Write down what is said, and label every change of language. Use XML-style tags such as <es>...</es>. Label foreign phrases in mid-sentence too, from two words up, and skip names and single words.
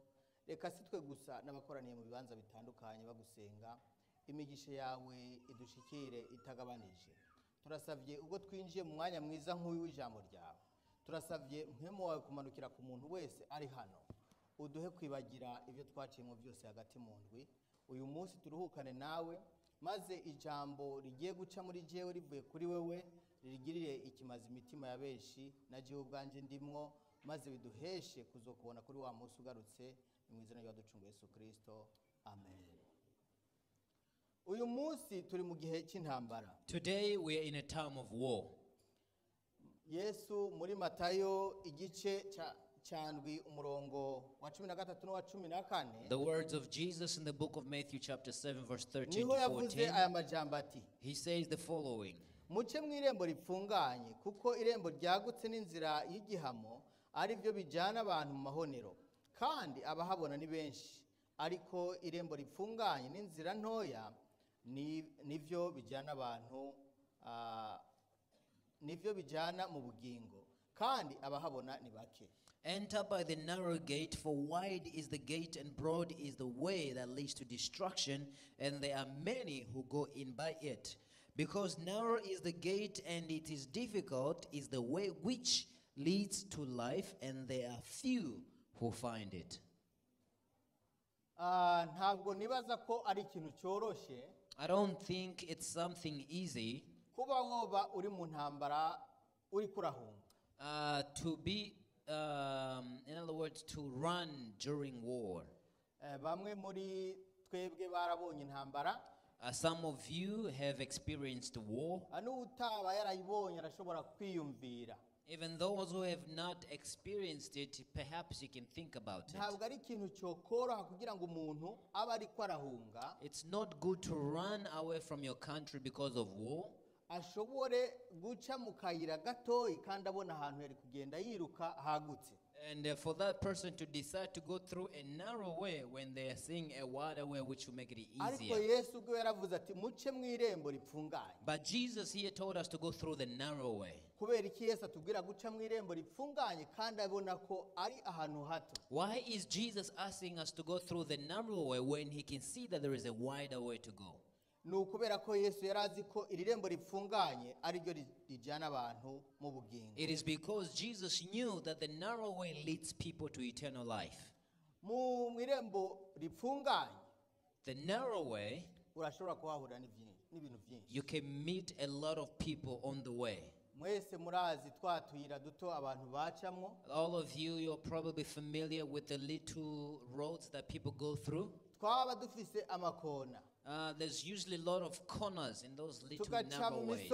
<rn>Reka sitwe gusa n'abakoraniye mu bibanza bitandukanye bagusenga. Imigisha yawe idushikire itagabanije. Turasavye ubwo twinjiye mu mwanya mwiza nk'uyu w'ijambo ryawe. Turasavye mpemo wawe kumanukira ku muntu wese ari hano. Uduhe kwibagira ibyo twaciyemo byose hagati mu ndwi. Uyu munsi turuhukane nawe maze ijambo rigiye guca muri jewe rivuye kuri wewe rigirire ikimazi imitima ya benshi na jewe ubwanje ndimwo maze biduheshe kuzokubona kuri wa munsi ugarutse mu izina rya ducunga Yesu Kristo. Amen. Uyu munsi turi mu gihe cy'intambara.</rn> <en>Today we are in a time of war.</en> <rn>Yesu muri Matayo igice cyandwi umurongo wa 13 n'uwa 14.</rn> <en>The words of Jesus in the book of Matthew chapter 7 verse 13</en> <rn>niho</rn> <en>to</en> <rn>yavuze 14. aya majambo ati.</rn> <en>He says the following.</en> <rn>Muce mw'irembo ripfunganye kuko irembo ryagutse n'inzira y'igihamo ari byo bijana abantu mu mahonero kandi abahabona ni benshi ariko irembo ripfunganye n'inzira ntoya nivyo bijana abantu nivyo bijana mu bugingo kandi abahabona ni bake.</rn> <en>Enter by the narrow gate, for wide is the gate and broad is the way that leads to destruction, and there are many who go in by it. Because narrow is the gate and it is difficult is the way which leads to life, and there are few who find it.</en> <rn>Ntabwo nibaza ko ari ikintu cyoroshe.</rn> <en>I don't think it's something easy</en> <rn>kuba woba uri mu ntambara uri kurahunga.</rn> <en>To be, in other words, to run during war.</en> <rn>Bamwe muri twebwe barabonye intambara.</rn> <en>Some of you have experienced war.</en> <rn>Utaba yarayibonye arashobora kwiyumvira.</rn> <en>Even those who have not experienced it, perhaps you can think about it.</en> <rn>Ntabwo ari ikintu cyokoroha kugira ngo umuntu aba ari kwarahunga.</rn> <en>It's not good to run away from your country because of war.</en> <rn>Ashobore guca mu kayira gatoyi kandi abona ahantu yari kugenda yiruka hagutse.</rn> <en>And for that person to decide to go through a narrow way when they are seeing a wider way which will make it easier.</en> <rn>Ariko Yesu ubwo yaravuze ati muce mw'irembo ripfunganye.</rn> <en>But Jesus here told us to go through the narrow way.</en> <rn>Kubera iki Yesu atubwira guca mw'irembo ripfunganye kandi abona ko ari ahantu hato?</rn> <en>Why is Jesus asking us to go through the narrow way when he can see that there is a wider way to go?</en> <rn>Nukubera ko Yesu yarazi ko irembo ripfunganye ari ryo rijana abantu mu bugingo.</rn> <en>It is because Jesus knew that the narrow way leads people to eternal life.</en> <rn>Mu irembo ripfunganye,</rn> <en>the narrow way,</en> <rn>urashobora kuhahura n'ibintu byinshi.</rn> <en>You can meet a lot of people on the way.</en> <rn>Mwese murazi twatuyira duto abantu bacamwo.</rn> <en>All of you, you're probably familiar with the little roads that people go through.</en> <rn>Twaba dufise amakona.</rn> <en>There's usually a lot of corners in those little narrow ways.</en>